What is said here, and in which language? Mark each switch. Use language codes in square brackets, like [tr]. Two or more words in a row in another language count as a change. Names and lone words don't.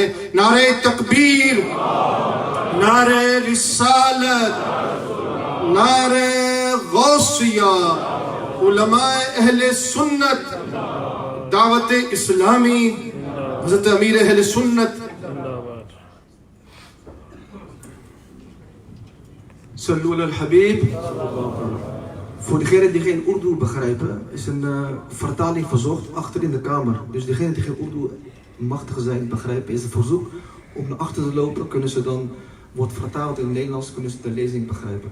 [ur] نعرہ تکبیر، نعرہ رسالت، نعرہ غوثیہ. علماء اہل سنت، دعوت اسلامی، حضرت امیر اہل سنت. [ar] صلوا على الحبيب. [nl] Voor degenen die geen Urdu begrijpen, is een vertaling verzocht achter in de kamer. Dus degenen die geen Urdu machtig zijn, begrijpen, is het verzoek om naar achter te lopen. Kunnen ze dan, wordt vertaald in het Nederlands, kunnen ze de lezing begrijpen.